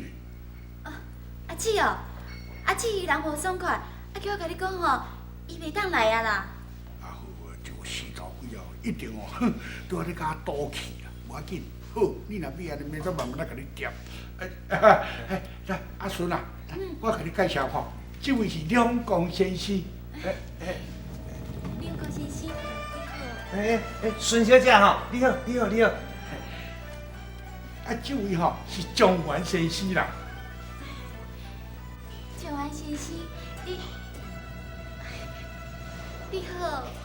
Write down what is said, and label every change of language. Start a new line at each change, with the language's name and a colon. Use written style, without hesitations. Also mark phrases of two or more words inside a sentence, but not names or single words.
Min Nan Chinese: 阿姊哦，阿姊人无爽快，叫我甲你讲吼，伊袂当来啊啦。好，这个死老鬼哦，一定哦，都安尼甲我赌气啦，无要紧。好，你若要安尼，明仔慢慢来甲你点。来，阿孙啊，我甲你介绍吼，这位是两公先生。两公先生，哎，孙小姐吼，你好，你好，你好。这位吼是状元先生啦。状元先生，你好。